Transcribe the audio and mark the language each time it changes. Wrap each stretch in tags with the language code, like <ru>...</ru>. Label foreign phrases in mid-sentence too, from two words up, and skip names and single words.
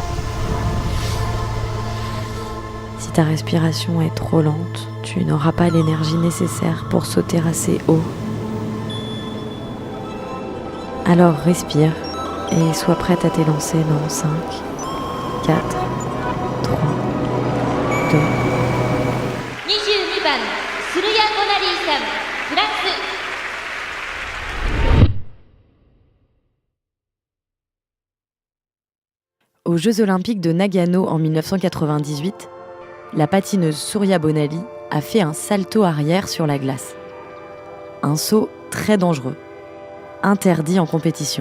<fr>Si ta respiration est trop lente, tu n'auras pas l'énergie nécessaire pour sauter assez haut. Alors respire et sois prête à t'élancer dans 5, 4, 3, 2.</fr> <ja>22番、スルヤ・ゴナリーさん、フランス。</ja> <fr>Aux Jeux Olympiques de Nagano en 1998, la patineuse Surya Bonaly a fait un salto arrière sur la glace. Un saut très dangereux, interdit en compétition.</fr>